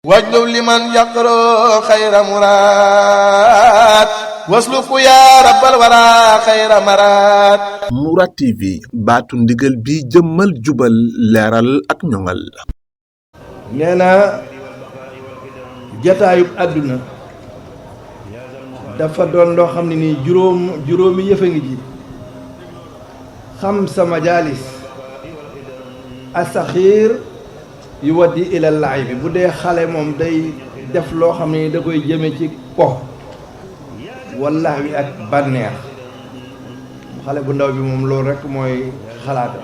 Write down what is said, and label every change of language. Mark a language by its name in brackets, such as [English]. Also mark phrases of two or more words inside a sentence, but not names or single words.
[Arabic] واجلب لمن يقرأ خير مراد واسلك يا رب الورى خير مراد. [Wolof] Mourad TV baatu ndigal bi jëmmal jubal leeral ak ñoŋal. nee na jataayub àdduna dafa doon loo xam ne nii juróomi yëf a ngi ji. xam sa majaalis asaxiir yu waddi ila laay bi bu dee xale moom day def loo xam ne da koy jëme ci po walla wi ak bànneex xale bu ndaw bi moom loolu rekk mooy xalaatam.